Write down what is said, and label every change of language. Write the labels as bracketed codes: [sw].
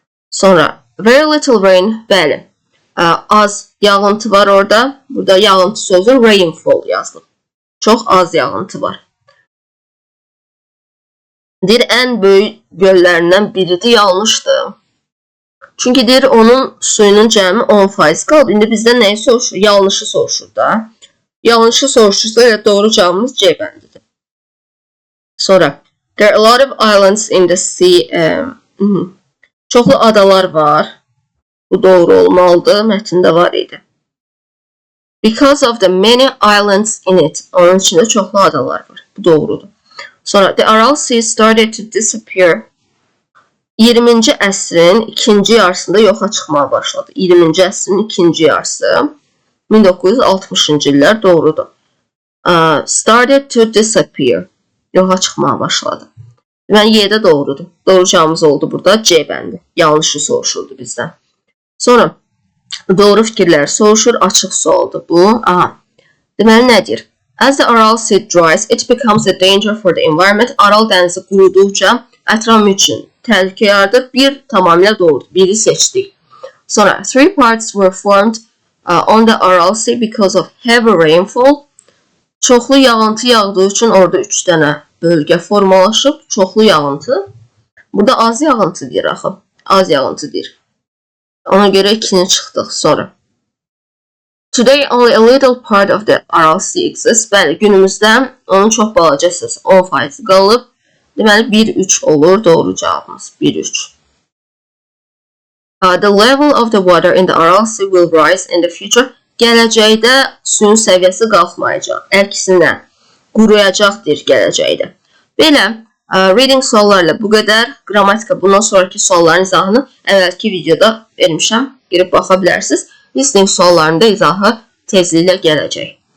[az] Sonra [en] very little rain. [az] Bəli. Az yağıntı var orada. Burada yağıntı sözü rainfall yazılıb. Çox az yağıntı var. Deyir, ən böyük göllərindən biridir, yanlışdır. Çünki deyir, onun suyunun cəmi 10% qalıb. İndi bizdən nəyi soruşur? Yanlışı soruşur da. Yanlışı soruşursa, elə doğru cavabımız C bəndidir. [en] Sonra, there are a lot of islands in the sea. [az] Çoxlu adalar var. Bu doğru olmalıdır. Mətndə var idi. [en] Because of the many islands in it. [az] Onun içində çoxlu adalar var. Bu doğrudur. [en] Sonra, the Aral Sea started to disappear. [az] 20-ci əsrin ikinci yarısında yoxa çıxmaya başladı. 20-ci əsrin ikinci yarısı 1960-cı illər doğrudur. [en] Started to disappear. [az] Yoxa çıxmaya başladı. Deməli, Y-də doğrudur. Doğru cavabımız oldu burada. C bəndi. Yanlışı soruşurdu bizdən. Sonra, doğru fikirlər soruşur. Açıq sualdır bu. Deməli, nədir? [en] As the Aral Sea dries, it becomes a danger for the environment. [az] Aral dənizi quruduqca ətraf üçün təhlükə yaradır. Bir tamamilə doğrudur. Biri seçdik. [en] Sonra, three parts were formed on the Aral Sea because of heavy rainfall. [az] Çoxlu yağıntı yağdığı üçün orada 3 dənə bölgə formalaşıb. Çoxlu yağıntı. Burada az yağıntı deyir axı. Az yağıntı deyir. Ona görə 2-ni çıxdıq sonra. [en] Today only a little part of the Aral Sea exists. [az] Bəli, günümüzdə onun çox balaca hissəsi 10% qalıb. Deməli 1-3 olur doğru cavabımız. 1-3. [en] The level of the water in the Aral Sea will rise in the future. [az] Gələcəkdə suyun səviyyəsi qalxmayacaq. Əksinə quruyacaqdır gələcəkdə. Belə reading suallarla bu qədər. Qrammatika bundan sonraki sualların izahını əvvəlki videoda vermişəm. Girib baxa bilərsiniz. Listening suallarında izahı tezliklə gələcək.